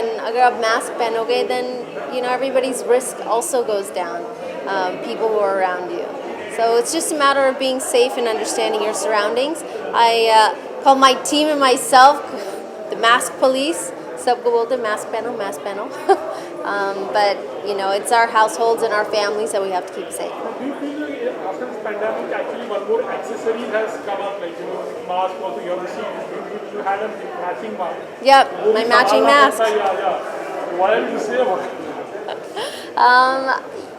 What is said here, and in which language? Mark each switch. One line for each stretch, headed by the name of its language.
English: And
Hindi: अगर आप mask पहनोगे,
English: then, everybody's risk also goes down, people who are around you. So it's just a matter of being safe and understanding your surroundings. I call my team and myself the mask police.
Hindi: सबको बोलते हैं mask पहनो.
English: But, it's our households and our families that we have to keep safe. Do you feel like after this pandemic, actually one more accessory has come up, like mask also you have received. You had a matching mask. Yep, my matching mask. Yeah. What did you say about it?